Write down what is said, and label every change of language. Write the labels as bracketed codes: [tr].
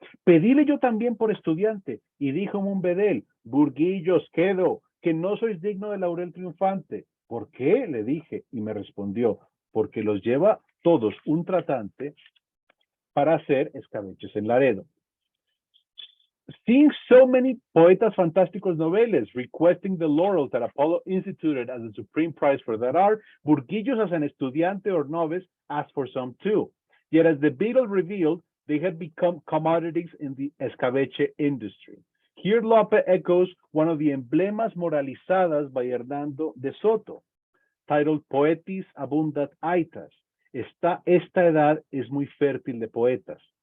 [es] Pedíle yo también por estudiante, y díjome un bedel, Burguillos, quedo, que no sois digno de laurel triunfante. ¿Por qué? Le dije, y me respondió, porque los lleva todos un tratante para hacer escabeches en Laredo. [en] Seeing so many [es] poetas fantásticos noveles [en] requesting the laurels that Apollo instituted as the supreme prize for that art, Burguillos as an estudiante or novice asked for some too. Yet as the beadle revealed, they had become commodities in the escabeche industry. Here Lope echoes one of the emblemas moralizadas by Hernando de Soto, titled [la] Poetis abundat aitas. [es] Esta edad es muy fértil de poetas.